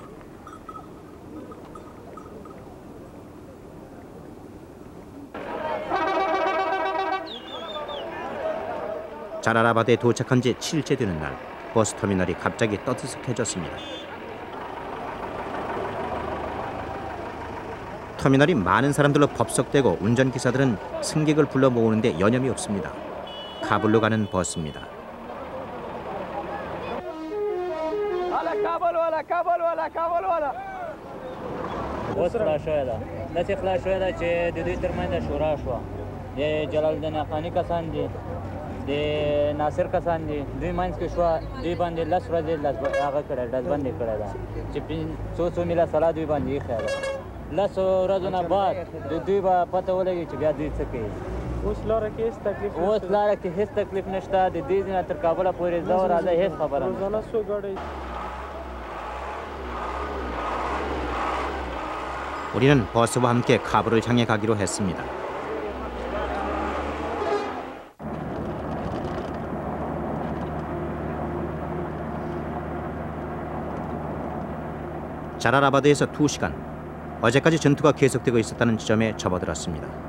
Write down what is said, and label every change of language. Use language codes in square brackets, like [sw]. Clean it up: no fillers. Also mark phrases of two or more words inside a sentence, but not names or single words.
[ko] 자라라바드에 도착한 지 7일째 되는 날, 버스터미널이 갑자기 떠들썩해졌습니다. 터미널이 많은 사람들로 법석되고 운전기사들은 승객을 불러 모으는데 여념이 없습니다. 카불로 가는 버스입니다. [ps] اوس خلاص شوی ده داسې خلاص شوی ده چې د دوی ترمنځ شورا شوه د جلال الدین افغاني کسان دي د ناصر کسان دي دوی منځ کې شوه دوی باندې 10 ورځې هغه کړی ډزبندي کړی ده چې څو میله سلا دوی باندې ایښی ده 10 ورځو نه بعد د دوی به پته ولګي چې بیا دوی څه کوي. اوس لاره کې هیڅ تکلیف نشته د دې ځای تر کابله پورې ځه او راځه هیڅ خبره نه. [ko] 우리는 버스와 함께 카불을 향해 가기로 했습니다. 자라라바드에서 2시간, 어제까지 전투가 계속되고 있었다는 지점에 접어들었습니다.